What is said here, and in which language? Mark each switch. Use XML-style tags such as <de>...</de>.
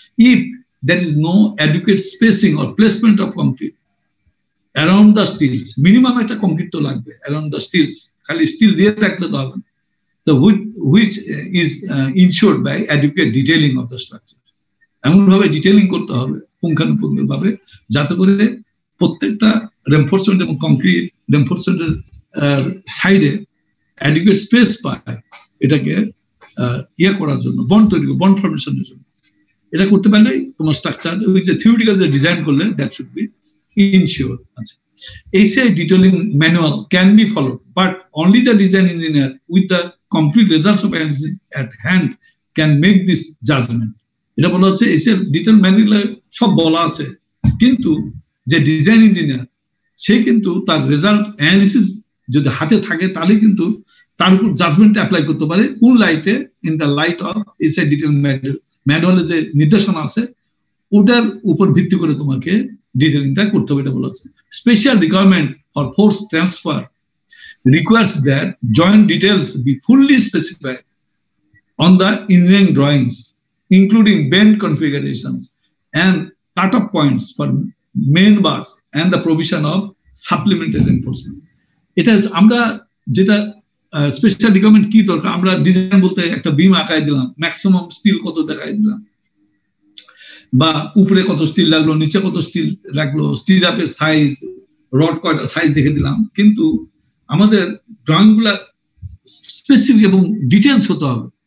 <en>if there is no adequate spacing or placement of concrete around the steels,</en> <bn>minimum একটা concrete তো লাগবে</bn> <en>around the steels,</en> <bn>খালি still দিয়ে রাখলে তো হবে না,</bn> <en>so which is ensured by adequate detailing of the structure,</en> <bn>এমন ভাবে ডিটেইলিং করতে হবে পুঙ্খানুপুঙ্খ ভাবে, যাতে করে প্রত্যেকটা রেনফোর্সমেন্ট এবং কংক্রিট রেনফোর্সমেন্টের সাইডে অ্যাডিকুয়েট স্পেস পায়, এটাকে করার জন্য, বন্ড তৈরি, বন্ড ফর্মেশনের জন্য। এটা করতে পারলে তোমার স্ট্রাকচার ওই যে থিওরিটিক্যাল যে ডিজাইন করলে</bn> <en>That should be insure. আচ্ছা, ACI detailing manual can be followed, but only the design engineer with the complete results of analysis at hand can make this judgment. এটা বলা হচ্ছে ACI detail ম্যানুয়ালে সব বলা আছে, কিন্তু যে ডিজাইন ইঞ্জিনিয়ার সে কিন্তু তার রেজাল্ট অ্যানালিসিস যদি হাতে থাকে তাহলে কিন্তু তার উপর জাজমেন্ট অ্যাপ্লাই করতে পারে, কোন লাইটে, in the light of ACI detail ম্যানুয়ালে যে নির্দেশনা আছে ওটার উপর ভিত্তি করে তোমাকে ডিটেইলিংটা করতে হবে।</en> <bn>এটা বলা হচ্ছে</bn> <en>Special requirement for force transfer requires that joint details be fully specified on the engineering drawings, including bend configurations and cut-off points for main bars and the provision of supplementary reinforcement.</en> <bn>এটা আমরা যেটা special requirement কি দরকার, আমরা design বলতে একটা বিম আঁকাই দিলাম, ম্যাক্সিমাম স্টিল কত দেখাই দিলাম, বা উপরে কত স্টিল লাগলো, নিচে কত স্টিল লাগলো, স্টিল আপের সাইজ, রড কয়টা সাইজ দেখে দিলাম, কিন্তু আমাদের ড্রয়িং গুলা স্পেসিফিক এবং ডিটেলস হতে হবে।</bn>